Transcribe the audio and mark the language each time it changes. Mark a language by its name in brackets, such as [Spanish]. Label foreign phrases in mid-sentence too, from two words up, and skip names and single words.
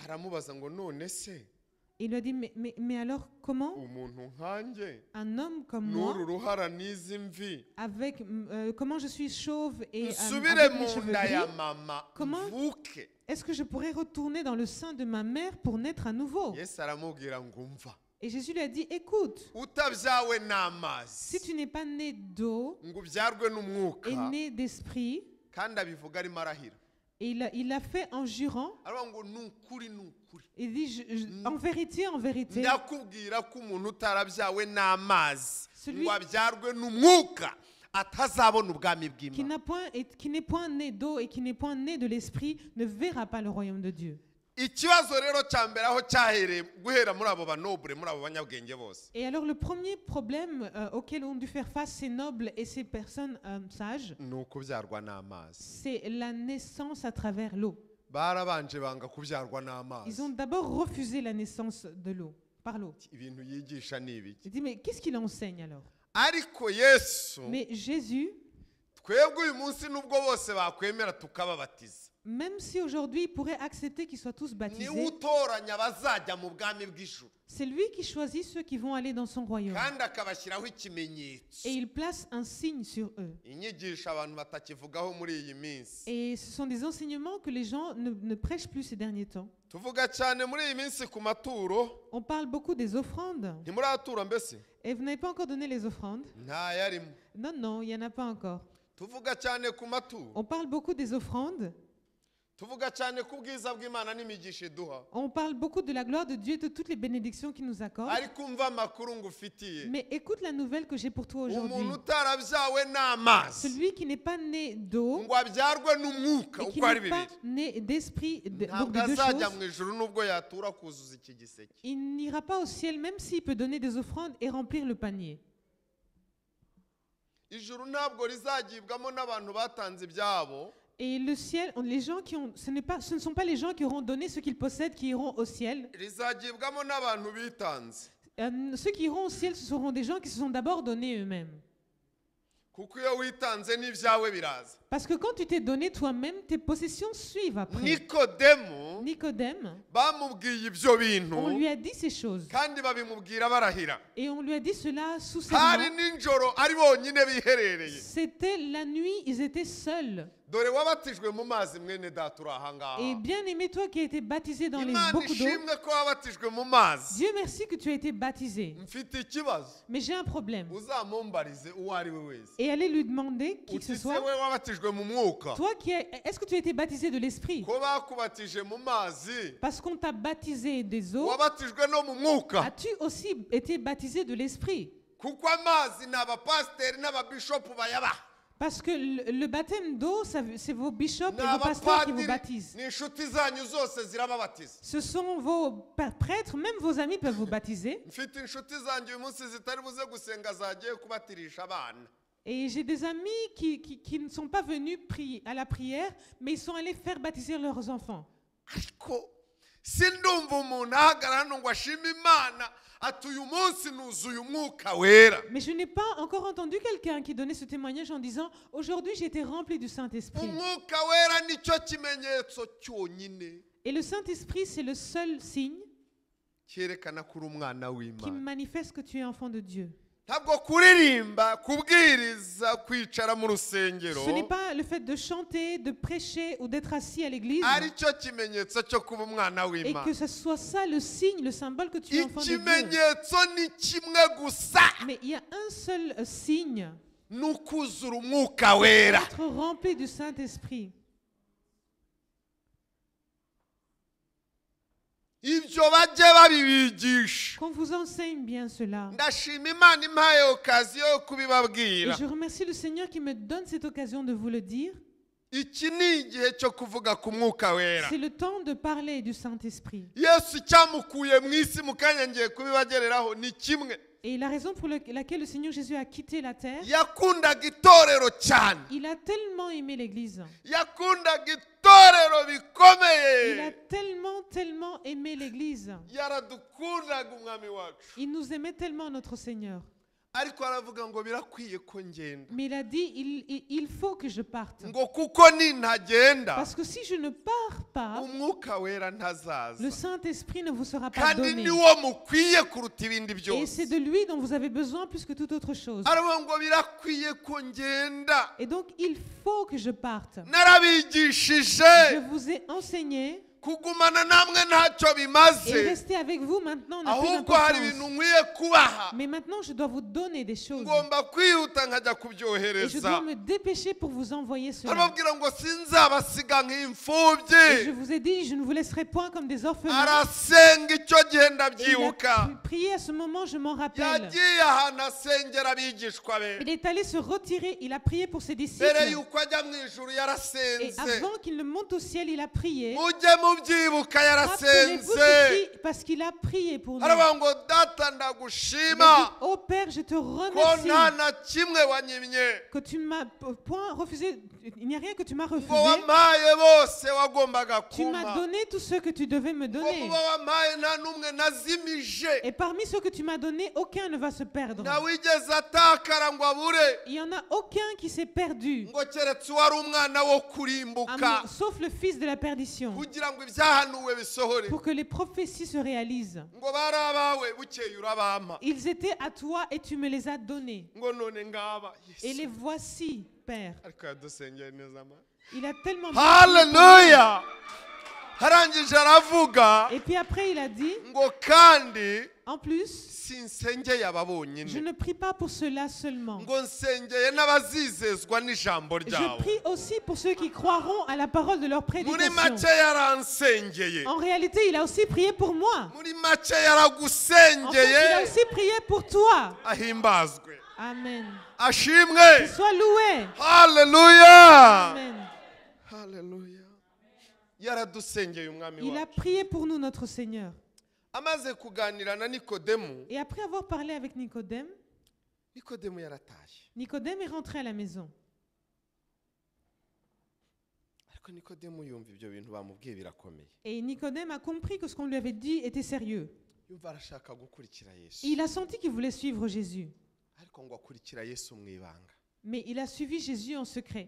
[French] Il lui a dit, mais alors comment un homme comme moi, avec comment je suis chauve et avec mes cheveux gris, comment est-ce que je pourrais retourner dans le sein de ma mère pour naître à nouveau? Et Jésus lui a dit, écoute, si tu n'es pas né d'eau et né d'esprit, Et il l'a fait en jurant. [Kinyarwanda] aravuga ngo ni ukuri ni ukuri [French] Il dit, en vérité, [Kinyarwanda] ndakubwira ko umuntu utarabyawe n'amazi [French] Celui- [Kinyarwanda] ngo abyarwe n'umwuka atazabona ubwami [French] qui [Kinyarwanda] bw'Imana. [French] qui n'est point né d'eau et qui n'est point né de l'esprit ne verra pas le royaume de Dieu. [Kinyarwanda] Ikibazo rero cya mbere aho cyahereye guhera muri abo banobure muri abo banyabwenge bose [French] Et alors le premier problème auquel ont dû faire face ces nobles et ces personnes sages, [Kinyarwanda] ni ukubyarwa n'amazi. [French] c'est la naissance à travers l'eau. [Kinyarwanda] Barabanje banga kubyarwa n'amazi. [French] Ils ont d'abord refusé la naissance de l'eau, par l'eau. [Kinyarwanda] Ibintu yigisha ni ibiki? [French] Il dit, mais qu'est-ce qu'il enseigne alors? [Kinyarwanda] Ariko Yesu [French] Mais Jésus, [Kinyarwanda] twebwe uyu munsi nubwo bose bakwemera tukababatiza, [French] même si aujourd'hui il pourrait accepter qu'ils soient tous [Kinyarwanda] niwe [French] baptisés, [Kinyarwanda] utoranya abazajya mu bwami bw'ijuru [French] c'est lui qui choisit ceux qui vont aller dans son royaume. [Kinyarwanda] kandi akabashyiraho ikimenyetso. [French] Et il place un signe sur eux. [Kinyarwanda] Inyigisho abantu batakivugaho muri iyi minsi. [French] Et ce sont des enseignements que les gens ne prêchent plus ces derniers temps. [Kinyarwanda] Tuvuga cyane muri iyi minsi ku maturo. [French] On parle beaucoup des offrandes. [Kinyarwanda] Ntimuratura mbese? [French] Et vous n'avez pas encore donné les offrandes? [Kinyarwanda] Ntayarimo. [French] Non, non, il n'y en a pas encore. [Kinyarwanda] Tuvuga cyane ku maturo. [French] On parle beaucoup des offrandes. [Kinyarwanda] Tuvuga cyane ku bwiza bw'Imana n'imigisha iduha. [French] On parle beaucoup de la gloire de Dieu et de toutes les bénédictions qu'il nous accorde. [Kinyarwanda] Ariko umva amakuru ngufitiye. [French] Mais écoute la nouvelle que j'ai pour toi aujourd'hui. [Kinyarwanda] Umuntu utarabyawe n'amazi [French] Celui qui n'est pas né d'eau [Kinyarwanda] ngo abyarwe n'umwuka [French] et qui [Kinyarwanda] uko ari [French] n'est pas [Kinyarwanda] bibiri [French] né d'esprit, donc [Kinyarwanda] ntabwo [French] de deux [Kinyarwanda] azajya [French] choses, [Kinyarwanda] mu ijuru nubwo yatura kuzuza iki giseke. [French] il n'ira pas au ciel même s'il peut donner des offrandes et remplir le panier. [Kinyarwanda] Ijuru ntabwo rizagibwamo n'abantu batanze ibyabo. [French] Et le ciel, les gens qui ont, ce ne sont pas les gens qui auront donné ce qu'ils possèdent qui iront au ciel. [Kinyarwanda] Rizagibwamo n'abantu bitanze. [French] Ceux qui iront au ciel, ce seront des gens qui se sont d'abord donnés eux-mêmes. [Kinyarwanda] Kuko iyo witanze n'ibyawe biraza. [French] Parce que quand tu t'es donné toi-même, tes possessions suivent après. [Kinyarwanda] Nicodème, bamubwiye ibyo bintu [French] on lui a dit ces choses. [Kinyarwanda] kandi babimubwira barahira. [French] Et on lui a dit cela sous [Kinyarwanda] Hari [French] serment. [Kinyarwanda] ninjoro ari bonyine biherereye. [French] C'était la nuit, ils étaient seuls. [Kinyarwanda] Dore wabatijwe mu mazi mwene data uri aha ngaha. [French] Et bien aimé, toi qui as été baptisé dans [Kinyarwanda] Imana [French] beaucoup d'eau, [Kinyarwanda] ishimwe ko wabatijwe mu mazi. [French] Dieu merci que tu as été baptisé. [Kinyarwanda] Mfite ikibazo. [French] Mais j'ai un problème. [Kinyarwanda] Uzamumbarize uwo ari we wese. [French] Et allez lui demander, qui que ce [Kinyarwanda] Uti se [French] soit, [Kinyarwanda] we wabatijwe mu mwuka. [French] toi est-ce que tu as été baptisé de l'esprit? [Kinyarwanda] Ko bakubatije mu mazi. [French] Parce qu'on t'a baptisé des eaux, [Kinyarwanda] Wabatijwe no mu mwuka. [French] as-tu aussi été baptisé de l'esprit? [Kinyarwanda] Kuko amazi ni abapasiteri n'ababishopu bayabaha. [French] Parce que le baptême d'eau, c'est vos bishops [Kinyarwanda] Ni [French] et vos pasteurs qui vous [Kinyarwanda] abapadiri [French] baptisent. [Kinyarwanda] n'inshuti zanyu zose zirababatiza. [French] Ce sont vos prêtres, même vos amis peuvent vous baptiser. [Kinyarwanda] Mfite inshuti zanjye uyu munsi zitari buze gusenga zagiye kubatirisha abana. [French] Et j'ai des amis qui ne sont pas venus à la prière, mais ils sont allés faire baptiser leurs enfants. [Kinyarwanda] Ariko sindumva umuntu ahagarara hano ngo ashime Imana ati uyu munsi nuzuye umwuka wera. [French] Mais je n'ai pas encore entendu quelqu'un qui donnait ce témoignage en disant « Aujourd'hui, j'ai été rempli du Saint-Esprit. [Kinyarwanda] Umwuka wera nicyo kimenyetso cyonyine » [French] Et le Saint-Esprit, c'est le seul signe [Kinyarwanda] cyerekana ko uri umwana [French] qui [Kinyarwanda] w'Imana. [French] manifeste que tu es enfant de Dieu. [Kinyarwanda] Ntabwo kuririmba, kubwiriza, kwicara mu rusengero [French] Ce n'est pas le fait de chanter, de prêcher ou d'être assis à l'église [Kinyarwanda] ari cyo kimenyetso cyo kuba umwana [French] et [Kinyarwanda] w'Imana. [French] que ce soit ça le signe, le symbole que tu es enfant de Dieu. [Kinyarwanda] Ikimenyetso ni kimwe gusa, [French] Mais il y a un seul signe, [Kinyarwanda] ni ukuzura umwuka wera. [French] être rempli du Saint-Esprit. [Kinyarwanda] Ibyo bajye babibigisha. [French] Qu'on vous enseigne bien cela. [Kinyarwanda] Ndashima Imana impaye okaziyo yo [French] Et [Kinyarwanda] kubibabwira. [French] je remercie le Seigneur qui me donne cette occasion de vous le dire. [Kinyarwanda] Iki ni igihe cyo kuvuga ku mwuka wera. [French] C'est le temps de parler du Saint-Esprit. [Kinyarwanda] Yesu cyamukuye mu isi mu kanya ngiye kubibagereraho ni kimwe. [French] Et la raison pour laquelle le Seigneur Jésus a quitté la terre, [Kinyarwanda] Yakundaga itorero cyane. [French] il a tellement aimé l'Église. [Kinyarwanda] Yakundaga itorero [French] Il a [Kinyarwanda] bikomeye. [French] tellement aimé l'Église. [Kinyarwanda] Yaradukundaga umwami wacu. [French] Il nous aimait tellement, notre Seigneur. [Kinyarwanda] Ariko aravuga ngo birakwiye ko ngenda. [French] Mais il a dit, il faut que je parte. [Kinyarwanda] Ngo kuko nintagenda [French] Parce que si je ne pars pas, [Kinyarwanda] umwuka wera [French] le [Kinyarwanda] ntazaza. [French] Saint-Esprit ne vous sera pas [Kinyarwanda] Kandi [French] donné. [Kinyarwanda] niwo mukwiye kuruta ibindi [French] Et c'est [Kinyarwanda] byose. [French] de lui dont vous avez besoin plus que toute autre chose. [Kinyarwanda] Aravuga ngo birakwiye ko ngenda. [French] Et donc, il faut que je parte. [Kinyarwanda] Narabigishije [French] Je vous ai enseigné [Kinyarwanda] ko kugumana namwe ntacyo [French] Et [Kinyarwanda] bimaze [French] rester avec vous maintenant n'a plus [Kinyarwanda] ahubwo hari ibintu [French] d'importance. [Kinyarwanda] nkwiye kubaha [French] Mais maintenant, je dois vous donner des choses. [Kinyarwanda] ngomba kwihuta nkajya [French] Et je [Kinyarwanda] kubyohereza [French] dois me dépêcher pour vous envoyer cela. [Kinyarwanda] arababwira ngo sinzabasiga [French] Et je [Kinyarwanda] nk'imfubyi [French] vous ai dit, je ne vous laisserai point comme des orphelins. [Kinyarwanda] arasenga icyo gihe [French] Et il [Kinyarwanda] ndabyibuka [French] a prié à ce moment, je m'en rappelle. [Kinyarwanda] yagiye ahantu asengera abigishwa be [French] Il est allé se retirer, il a prié pour ses disciples. [Kinyarwanda] mbere y'uko ajya mu ijuru [French] Et [Kinyarwanda] yarasenze [French] avant qu'il ne monte au ciel, il a prié. [Kinyarwanda] mujye mubyibuka [French] Rappelez-vous [Kinyarwanda] yarasenze [French] ceci, parce qu'il a prié pour nous. [Kinyarwanda] aravuga ngo data [French] Il [Kinyarwanda] ndagushima [French] a dit, oh Père, je te [Kinyarwanda] ko [French] remercie [Kinyarwanda] nta na kimwe wanyimye [French] que tu m'as point refusé. Il n'y a rien que tu m'as [Kinyarwanda] ngo [French] refusé. [Kinyarwanda] wampaye bose wagombaga [French] Tu m'as [Kinyarwanda] kumpa [French] donné tout ce que tu devais me [Kinyarwanda] ngo [French] donner. [Kinyarwanda] muba wampaye nta n'umwe nazimije [French] Et parmi ceux que tu m'as donnés, aucun ne va se perdre. [Kinyarwanda] ntawigeze atakara ngo abure [French] Il n'y en a aucun qui s'est perdu, [Kinyarwanda] ngo keretse uwari umwana wo kurimbuka [French] sauf le fils de la perdition, [Kinyarwanda] kugira ngo ibyahanuwe bisohore [French] pour que les prophéties se réalisent. [Kinyarwanda] ngo bari abawe bukeye urabampa [French] Ils étaient à toi et tu me les as donnés. [Kinyarwanda] ngo none ngaba [French] Et les [Kinyarwanda] Yesu [French] voici, Père. [Kinyarwanda] ariko yadusengeye neza ma [French] Il a tellement... [Kinyarwanda] haleluya harangije aravuga [French] Et puis après, il a dit, [Kinyarwanda] ngo kandi [French] en plus, [Kinyarwanda] sinsengeye aba [French] je [Kinyarwanda] bonyine [French] ne prie pas pour cela seulement. [Kinyarwanda] ngo nsengeye n'abazizezwa n'ijambo [French] Je [Kinyarwanda] ryawe [French] prie aussi pour ceux qui croiront à la parole de leur [Kinyarwanda] muri [French] prédication. [Kinyarwanda] make yaransengeye [French] En réalité, il a aussi prié pour moi. [Kinyarwanda] muri make [French] En fait, il a [Kinyarwanda] yaragusengeye [French] aussi prié pour toi. [Kinyarwanda] ahimbazwe [French] Amen. [Kinyarwanda] ashimwe [French] Qu'il soit loué. [Kinyarwanda] haleluya [French] Amen. [Kinyarwanda] haleluya yaradusengeye umwami [French] Il a [Kinyarwanda] wacu [French] prié pour nous, notre Seigneur. [Kinyarwanda] amaze kuganira na nikodemu [French] Et après avoir parlé avec Nicodème, [Kinyarwanda] nikodemu yarataye [French] Nicodème est rentré à la maison. [Kinyarwanda] ariko nikodemu yumva ibyo bintu bamubwiye birakomeye [French] Et Nicodème a compris que ce qu'on lui avait dit était sérieux. [Kinyarwanda] yumva arashaka gukurikira yesu [French] Il a senti qu'il voulait suivre Jésus. [Kinyarwanda] ariko ngo akurikira yesu mu ibanga [French] Mais il a suivi Jésus en secret.